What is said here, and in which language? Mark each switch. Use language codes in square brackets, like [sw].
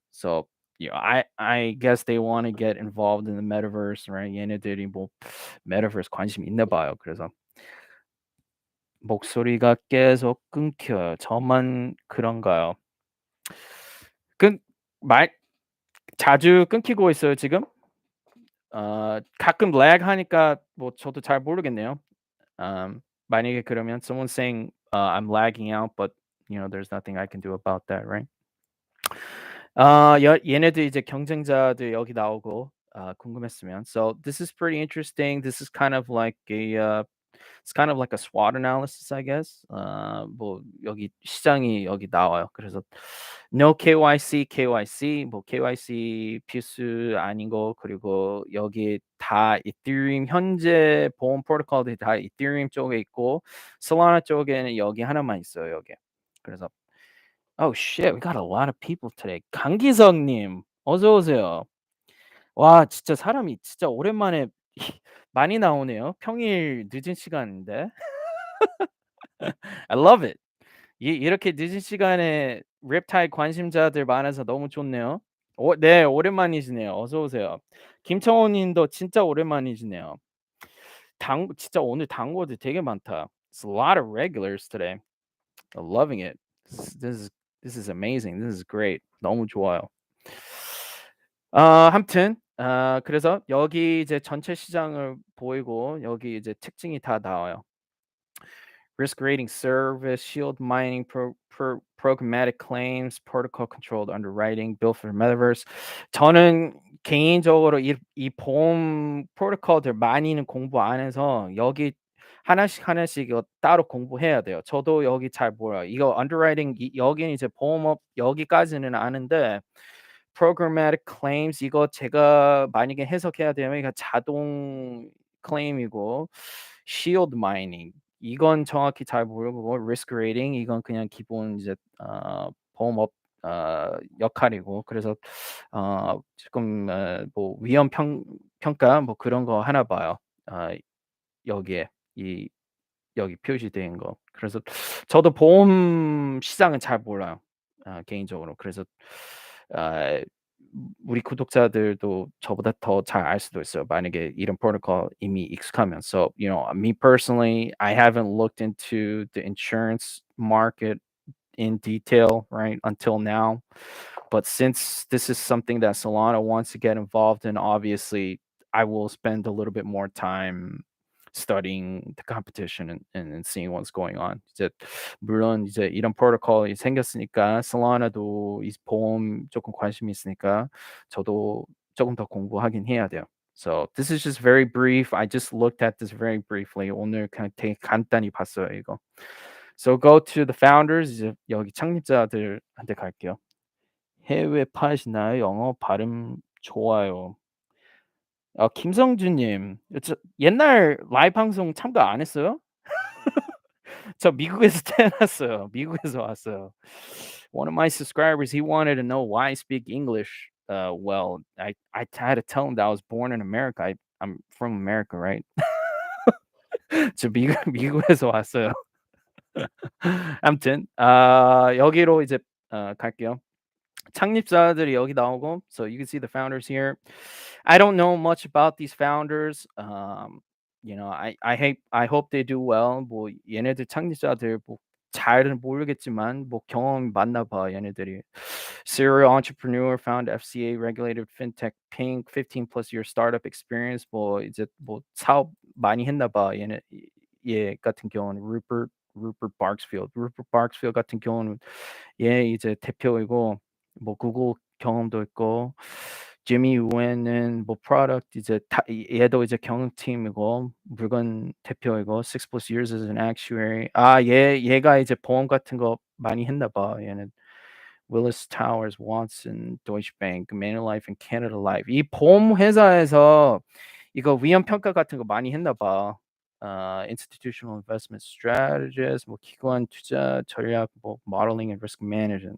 [en] So yeah, I guess they want to get involved in the metaverse, right? [ko] 얘네들이 뭐 metaverse 관심 있나 봐요. 그래서 목소리가 계속 끊겨요. 저만 그런가요? 끊 말 자주 끊기고 있어요 지금? 가끔 lag 하니까 뭐 저도 잘 모르겠네요. 만약에 그러면 [en] someone's saying, "I'm lagging out," but there's nothing I can do about that, right? [ko] 얘네들 이제 경쟁자들 여기 나오고 궁금했으면. [en] So this is pretty interesting. This is kind of like it's kind of like a SWOT analysis, I guess. [ko] 뭐 여기 시장이 여기 나와요. 그래서 no KYC, KYC, 뭐 KYC 필수 아닌 거 그리고 여기 다 이더리움 현재 보험 프로토콜들이 다 이더리움 쪽에 있고 솔라나 쪽에는 여기 하나만 있어요, 여기. 그래서 [en] Oh shit, we got a lot of people today. [ko] 강기석님, 어서 오세요. 와, 진짜 사람이 진짜 오랜만에 많이 나오네요. 평일 늦은 시간인데. [en] I love it. [ko] 이렇게 늦은 시간에 랩타일 관심자들 많아서 너무 좋네요. 네, 오랜만이시네요. 어서 오세요. 김청호 님도 진짜 오랜만이시네요. 진짜 오늘 단고들 되게 많다. [en] It's a lot of regulars today. I'm loving it. This is this is amazing. This is great. [ko] 너무 좋아요. 아무튼 그래서 여기 이제 전체 시장을 보이고 여기 이제 특징이 다 나와요. [en] Risk rating service, shield mining, programmatic claims, protocol controlled underwriting, built for metaverse. [ko] 저는 개인적으로 이 보험 프로토콜들 많이는 공부 안 해서 여기 하나씩 이거 따로 공부해야 돼요. 저도 여기 잘 몰라요. 이거 underwriting 여기는 이제 보험업 여기까지는 아는데 programmatic claims 이거 제가 만약에 해석해야 되면 이거 자동 클레임이고 shield mining 이건 정확히 잘 모르고 risk rating 이건 그냥 기본 이제 보험업 역할이고 그래서 조금 뭐 위험 평가 뭐 그런 거 하나 봐요. 어 여기에 이 여기 표시된 거. 그래서 저도 보험 시장은 잘 몰라요. 개인적으로. 그래서 아 우리 구독자들도 저보다 더 잘 알 수도 있어요. 만약에 이런 프로토콜 이미 익숙하면. [en] So, me personally, I haven't looked into the insurance market in detail, right, until now. But since this is something that Solana wants to get involved in, obviously, I will spend a little bit more time studying the competition and seeing what's going on. [ko] 이제 물론 이제 이런 프로토콜이 생겼으니까 솔라나도 이 보험 조금 관심이 있으니까 저도 조금 더 공부하긴 해야 돼요. [en] So this is just very brief. I just looked at this very briefly. [ko] 오늘 그냥 되게 간단히 봤어요, 이거. [en] So go to the founders. [ko] 이제 여기 창립자들한테 갈게요. 해외 파시나요? 영어 발음 좋아요. 김성주님, 옛날 라이브 방송 참가 안 했어요? 저 미국에서 태어났어요. 미국에서 왔어요. [en] One of my subscribers, he wanted to know why I speak English well. I had to tell him that I was born in America. I'm from America, right? [ko] 저 미국에서 왔어요. 아무튼 여기로 이제 갈게요. 창립자들이 여기 나오고 [en] so you can see the founders here. I don't know much about these founders. I hope they do well. [ko] 뭐 얘네들 창립자들 뭐 잘은 모르겠지만 뭐 경험이 많나 봐 얘네들이. [en] Serial entrepreneur, found FCA regulated fintech pink 15 plus year startup experience. [ko] 뭐 이제 뭐 사업 많이 했나 봐 얘 같은 경우는 Rupert Barksfield. Rupert Barksfield 같은 경우는 얘 이제 대표이고 뭐 구글 경험도 있고 지미 유엔은 뭐 product 이제 얘도 이제 경영팀이고 물건 대표이고 [en] 6+ years as an actuary. [ko] 얘가 이제 보험 같은 거 많이 했나 봐. 얘는 Willis Towers, Watson, Deutsche Bank, Manulife and Canada Life. 이 보험 회사에서 이거 위험 평가 같은 거 많이 했나 봐. [en] Institutional Investment Strategist, [ko] 뭐 기관 투자 전략, 뭐 [en] Modeling and Risk Management.